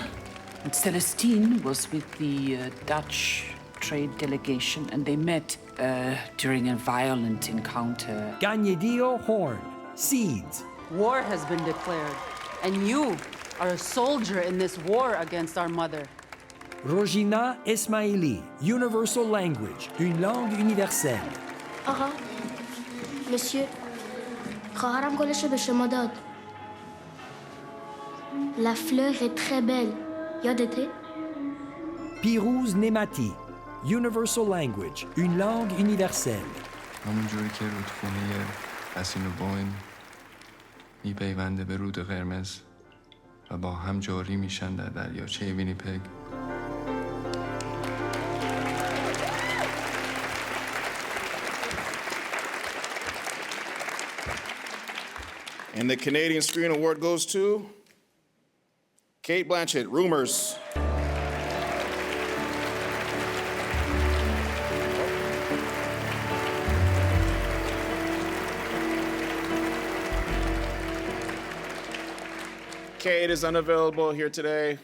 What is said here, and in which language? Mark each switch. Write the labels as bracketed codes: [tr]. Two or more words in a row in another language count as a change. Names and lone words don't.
[en] And Celestine was with the Dutch trade delegation, and they met during a violent encounter. Gagnedio Horn, Seeds. War has been declared, and you are a soldier in this war against our mother. Rojina Esmaili, Universal Language, [fr] une langue universelle. [fa] آقا مسیو خواهرم گلشو به شما داد. [fr] La fleur est très belle. [fa] یادته؟ [en] Pirouz Nemati, Universal Language, [fr] une langue universelle. [fa] همونجوری که رودخونه حسین و بوین میپیونده به رود قرمز و با هم جاری میشن در دریاچه وینیپگ. [en] And the Canadian Screen Award goes to Kate Blanchett, Rumors. Kate is unavailable here today.